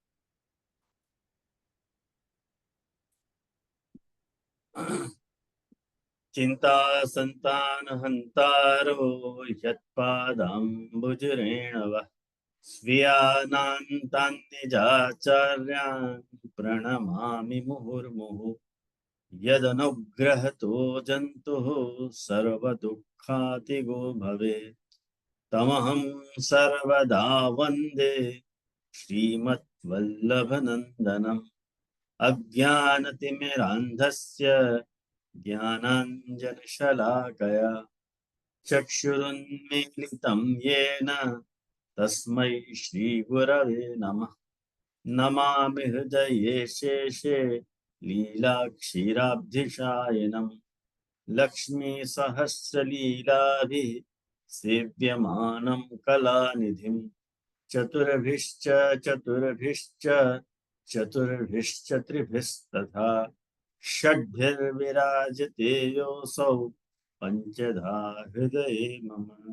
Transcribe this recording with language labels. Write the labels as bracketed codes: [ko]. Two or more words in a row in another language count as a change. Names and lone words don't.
[sa] ચિંતા સંતાન હંતારો યત્પાદાંબુજરેણવ સ્વીયાનાંતાન નિજાચાર્યાન પ્રણમામિ મુહુર્મુહુ યદનુગ્રહતો જંતુઃ સર્વદુઃખાતિગો ભવેત તમહં સર્વદા વંદે શ્રીમદ્વલ્લભનંદનમ અજ્ઞાનતિમિરાંધસ્ય જ્ઞાનાંજનશલાકયા ચક્ષુરુન્મીલિतं येन तस्मै श्रीगुरवे नमः. नमामि हृदये शेषे लीला क्षीराब्धिशायनम लक्ष्मी सहस्रलीलाभिः सेव्यमानं कलानिधिं चतुर्भिश्च चतुर्भिश्च चतुर्भिश्च त्रिभिस्तथा षड्भिर्विराजते योऽसौ पंचधा हृदये मम।